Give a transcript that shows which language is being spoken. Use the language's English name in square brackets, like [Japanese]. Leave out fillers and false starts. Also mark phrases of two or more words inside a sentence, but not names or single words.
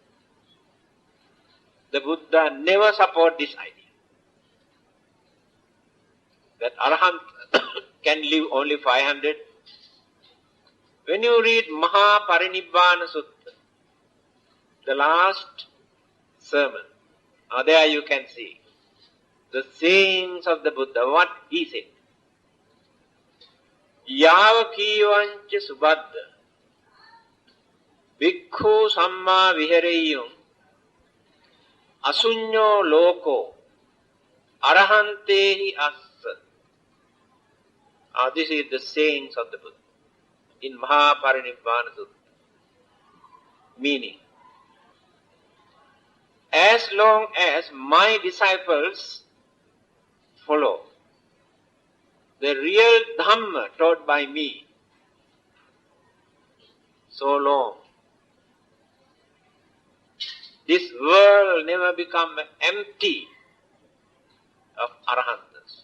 [English] The Buddha never support this idea that Arahant can live only 500. When you read Mahaparinibbana Sutta, the last sermon, there you can see the sayings of the Buddha, what he said. [Pali] Yava kivancha subhaddha bhikkhu samma vihareyum asunyo loko arahantehi assa. [English] This is the sayings of the Buddha in Mahaparinibbana Sutta. Meaning, as long as my disciples follow the real Dhamma taught by me, so long this world will never become empty of Arahants.